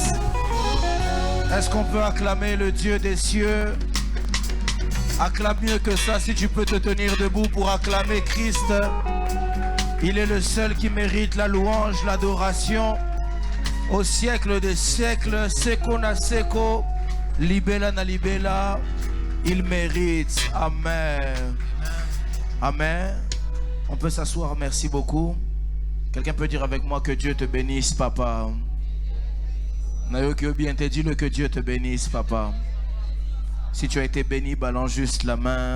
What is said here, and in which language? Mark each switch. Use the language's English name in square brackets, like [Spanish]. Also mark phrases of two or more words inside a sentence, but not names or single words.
[French] Est-ce qu'on peut acclamer le Dieu des cieux? Acclame mieux que ça si tu peux te tenir debout pour acclamer Christ. Il est le seul qui mérite la louange, l'adoration au siècle des siècles. [Lingala] Seko na seko, libela na libela, [French] il mérite. Amen. Amen. On peut s'asseoir, merci beaucoup. Quelqu'un peut dire avec moi que Dieu te bénisse, papa. Nayoki bien te dis-le, que Dieu te bénisse, papa. Si tu as été béni, balance juste la main.